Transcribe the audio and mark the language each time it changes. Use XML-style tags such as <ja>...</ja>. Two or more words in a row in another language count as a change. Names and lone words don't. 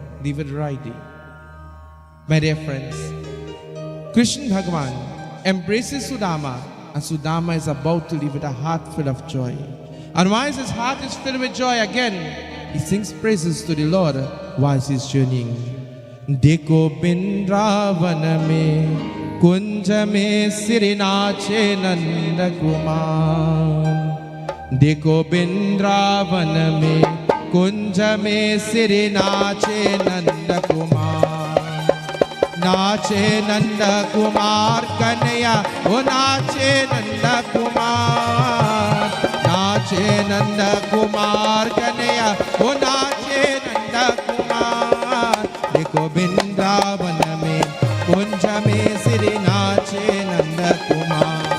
<en>Leave it right there. My dear friends, Krishna Bhagwan embraces Sudama, and Sudama is about to leave with a heart full of joy. And whilst his heart is filled with joy again, he sings praises to the Lord whilst he's journeying.</en> <hi>देखो वृंदावन में कुंज में श्री नाचे नंद कुमार. देखो वृंदावन में कुंज में श्री नाचे नंद कुमार. नाचे नंद कुमार कन्हैया, ओ नाचे नंद कुमार, नाचे नंद कुमार कन्हैया, ओ नाचे नंद कुमार। देखो वृंदावन में कुंज में श्री नाचे नंद कुमार।</hi>